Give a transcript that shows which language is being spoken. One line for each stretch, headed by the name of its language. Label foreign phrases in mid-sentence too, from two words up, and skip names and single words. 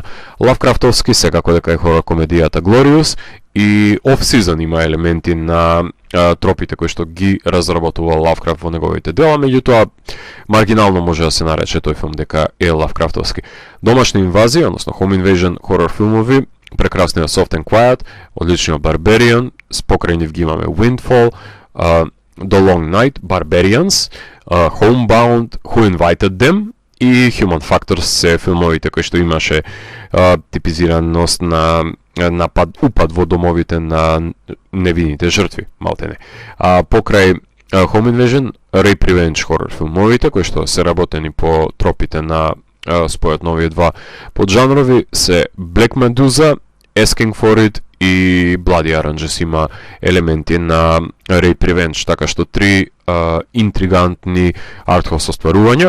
Macedonian: Лавкрафтовски, секако дека е хорор комедијата Glorious, и Off-Season има елементи на тропите кои што ги разработува Лавкрафт во неговите дела, меѓутоа маргинално може да се нарече тој филм дека е Лавкрафтовски. Домашна инвазија, односно
English: Home Invasion
Macedonian: хорор филмови, прекрасниот Soft and Quiet, одличниот Barbarian, покрај нив ги имаме Windfall, The Long Night, Barbarians, Homebound, Who Invited Them и Human Factors се филмовите кои што имаше типизираност на упад во домовите на невините жртви, малтене. Покрај
English: Home Invasion, Rape Revenge
Macedonian: хорор филмовите кои што се работени по тропите на спојот на овие два поджанрови се Black Medusa, Asking for It и Bloody Oranges има елементи на
English: Rape Revenge,
Macedonian: така што три интригантни артхаус остварувања.